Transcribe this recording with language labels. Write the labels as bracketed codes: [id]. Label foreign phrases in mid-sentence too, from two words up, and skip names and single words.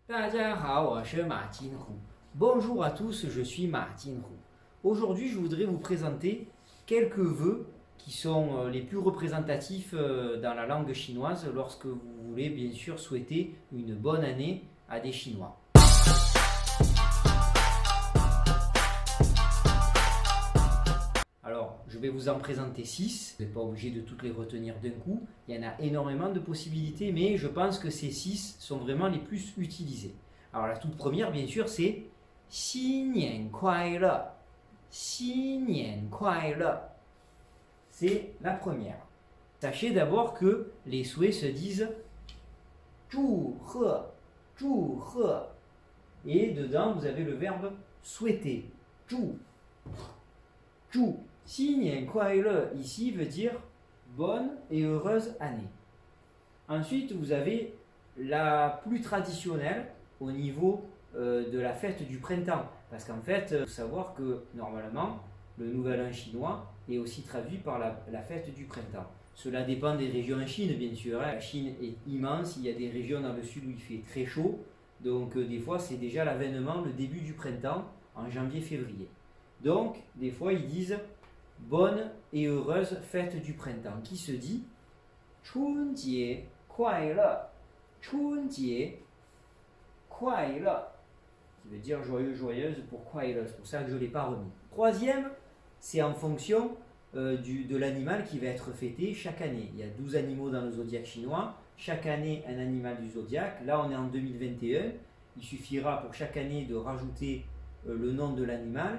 [zh] 大家好，我是马金虎。 [fr] Bonjour à tous, je suis Ma Jinhu. Aujourd'hui, je voudrais vous présenter quelques vœux qui sont les plus représentatifs dans la langue chinoise lorsque vous voulez bien sûr souhaiter une bonne année à des Chinois. Alors, je vais vous en présenter 6. Vous n'êtes pas obligé de toutes les retenir d'un coup. Il y en a énormément de possibilités, mais je pense que ces 6 sont vraiment les plus utilisés. Alors, la toute première, bien sûr, c'est [zh] 新年快乐. 新年快乐. [fr] C'est la première. Sachez d'abord que les souhaits se disent [zh] 祝贺, 祝贺. [fr] Et dedans, vous avez le verbe souhaiter. [zh] 祝. 祝. 新年快乐 [fr] ici veut dire bonne et heureuse année. Ensuite, vous avez la plus traditionnelle au niveau de la fête du printemps. Parce qu'en fait, il faut savoir que normalement, le nouvel an chinois est aussi traduit par la fête du printemps. Cela dépend des régions en Chine, bien sûr. La Chine est immense, il y a des régions dans le sud où il fait très chaud. Donc des fois, c'est déjà l'avènement, le début du printemps, en janvier-février. Donc, des fois, ils disent bonne et heureuse fête du printemps, qui se dit [zh] 春节快乐, 春节快乐, [fr] qui veut dire joyeux, joyeuse pour kwai-le, c'est pour ça que je ne l'ai pas remis. Troisième, c'est en fonction de l'animal qui va être fêté chaque année. Il y a 12 animaux dans le zodiaque chinois, chaque année un animal du zodiaque. Là, on est en 2021, il suffira pour chaque année de rajouter le nom de l'animal.